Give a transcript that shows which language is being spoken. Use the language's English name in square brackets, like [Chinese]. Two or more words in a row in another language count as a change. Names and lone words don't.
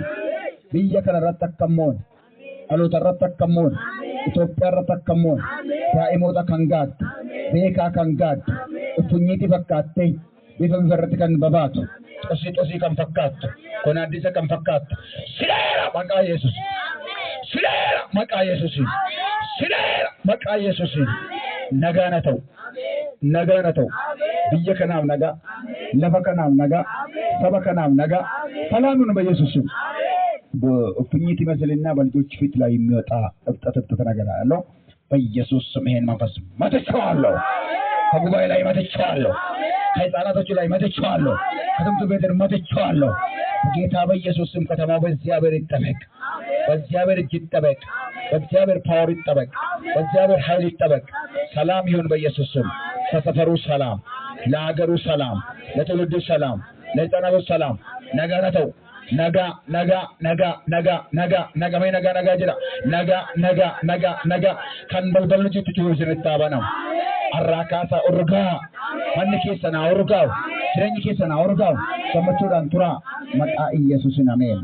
[Oromo] Biyya kana irratti akkamoon, dhaloota irratti akkamoon, Itoophiyaa irratti akkamoon, daa'imoota kan gaaddu, beekaa kan gaaddu, uffunyiiti fakkaattee, bifa irratti kan babaatu, xosii kan fakkaattu, konaaddisa kan fakkaattu. Sileera maqaa Yesuus. Sileera maqaa Yesuusiin. Sileera maqaa Yesuusiin. Nagaan haa ta'u. Nagaan haa ta'u. Biyya kanaaf nagaa. Lafa kanaaf nagaa. Saba kanaaf nagaa. Salaamu nu [Amharic] በኢየሱስም እፉኝት ይመስልና በልጆች ፊት ላይ የሚወጣ እብጠት ነገር አለው። በኢየሱስ ስም ይሄን መንፈስ መትቼዋለሁ። ከጉባኤ ላይ መትቼዋለሁ። ከሕፃናቶቹ ላይ መትቼዋለሁ። ከትምህርት ቤት መትቼዋለሁ። በጌታ በኢየሱስ ስም ከተማው በእግዚአብሔር ይጠበቅ። በእግዚአብሔር እጅ ይጠበቅ። በእግዚአብሔር ፓወር ይጠበቅ። በእግዚአብሔር ኃይል ይጠበቅ። ሰላም ይሁን በኢየሱስ ስም። ለሰፈሩ ሰላም፣ ለሀገሩ ሰላም፣ ለትውልዱ ሰላም፣ ለሕፃናቱ ሰላም። [Oromo] nagaa na ta'u nagaa jira nagaa kan balballi jitu jiru isinitti banama har'aa kaasaa urgaa manni keessan haa urgaa'u jireenyi keessan haa urgaa'u gammachuudhaan turaa maqaa Iyyesuusiin ameen.